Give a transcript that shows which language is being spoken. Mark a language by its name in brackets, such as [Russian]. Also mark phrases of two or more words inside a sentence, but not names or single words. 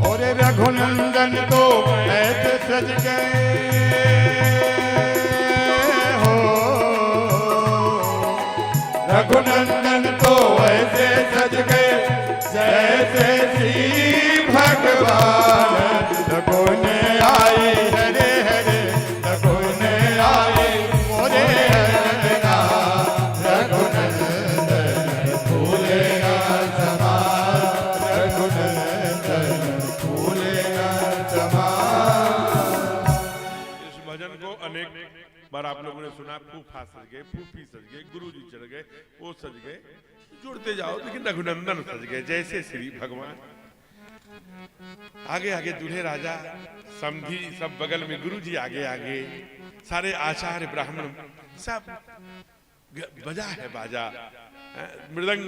[Hindi] और रघुनंदन तो ऐसे सज गए हो, रघुनंदन तो ऐसे सज गए जैसे श्री भगवान। लगोने आई हरे हरे लगोने आई मोरे अगना, रघुनंदन फूले न समाय, रघुनंदन फूले न समाय। इस भजन को अनेक बार आप लोगों ने सुना। फूफा सज गए, फूफी सज गए, गुरुजी चढ़ गए, वो सज गए, जुड़ते जाओ। लेकिन रघुनंदन सज गए जैसे श्री भगवान। आगे आगे दूल्हे राजा, समधी सब बगल में, गुरुजी आगे आगे, सारे आचार्य ब्राह्मण सब बजा है बाजा, मृदंग।